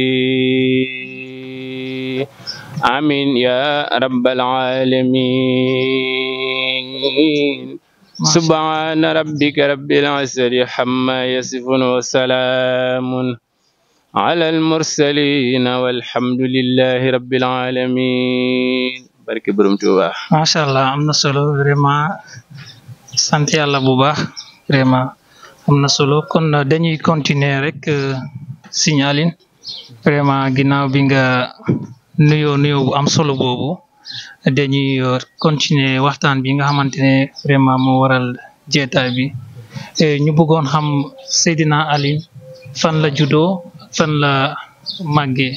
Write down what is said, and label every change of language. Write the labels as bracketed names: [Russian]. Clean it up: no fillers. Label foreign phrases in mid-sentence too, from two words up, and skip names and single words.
[Arabic] آمين يا رب العالمين سبحان ربك رب العزة عما يصفون وسلام على المرسلين والحمد لله رب العالمين [Wolof] barke borom Tuuba. [Arabic] ما شاء الله [Wolof] am na solo vraiment sant yàlla bu baax vraiment am na solo kon dañuy continuer rek signaler vraiment ginnaaw bi nga nuyoo bu am solo boobu dañuy continuer waxtaan bi nga xamante ne vraiment moo waral jeetaay bi ñu bëggoon xam Seydina Ali fan la juddoo fan la màggee.